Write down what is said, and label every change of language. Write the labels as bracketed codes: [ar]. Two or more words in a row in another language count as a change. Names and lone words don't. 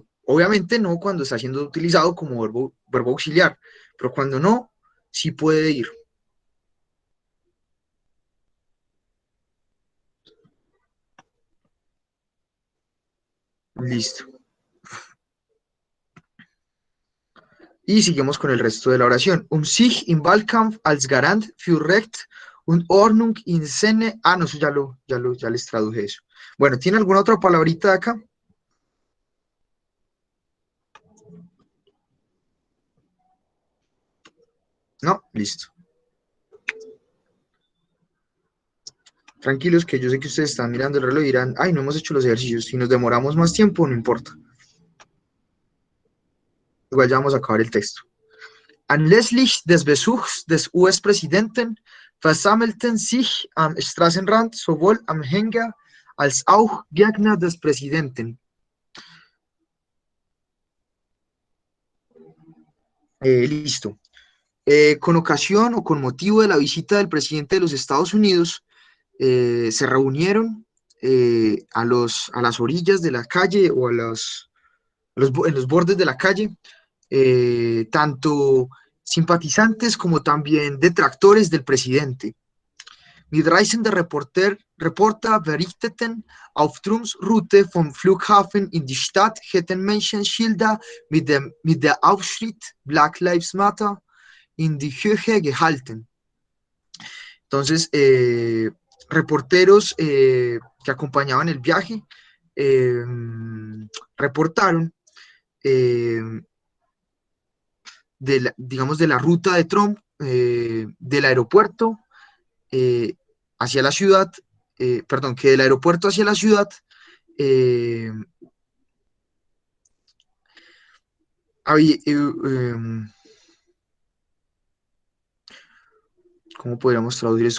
[es] Obviamente no cuando está siendo utilizado como verbo auxiliar, pero cuando no, sí puede ir. Listo. Y seguimos con el resto de la oración. [de] Sich im Wahlkampf als Garant für Recht und Ordnung in Sinne. [es] Ah, no, eso ya les traduje eso. Bueno, ¿tiene alguna otra palabrita de acá? No, listo. Tranquilos, que yo sé que ustedes están mirando el reloj y dirán, ay, no hemos hecho los ejercicios. Si nos demoramos más tiempo, no importa. Igual ya vamos a acabar el texto. [de] Anlässlich des Besuchs des US-Präsidenten versammelten sich am Straßenrand sowohl Anhänger als auch Gegner des Präsidenten. [es] Listo. Con ocasión o con motivo de la visita del presidente de los Estados Unidos, se reunieron a las orillas de la calle o en los bordes de la calle, tanto simpatizantes como también detractores del presidente. [de] Mitreisende Reporter berichteten, auf Trumps Route vom Flughafen in die Stadt hätten Menschen Schilder mit der Aufschrift Black Lives Matter in die Höhe gehalten. [es] Entonces, reporteros que acompañaban el viaje reportaron eh, digamos, de la ruta de Trump, del aeropuerto hacia la ciudad, perdón, que del aeropuerto hacia la ciudad eh, había, ¿cómo podríamos traducir eso?